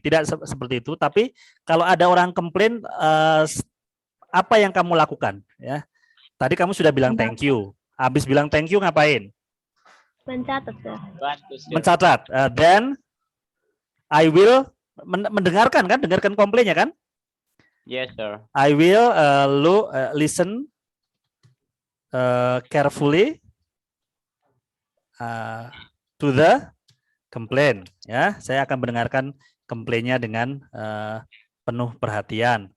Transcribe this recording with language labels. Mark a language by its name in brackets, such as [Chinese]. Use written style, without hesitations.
[Indonesian] Tidak seperti itu, tapi kalau ada orang komplain, apa yang kamu lakukan? Ya, tadi kamu sudah bilang thank you. Habis bilang thank you ngapain? Mencatat, sir. Bantu, sir. Mencatat. [English] Then I will [Indonesian] mendengarkan kan? Dengarkan komplainnya kan? [English] Yes, sir. I will listen carefully to the complaint. [Indonesian] Ya, saya akan mendengarkan komplainnya dengan penuh perhatian.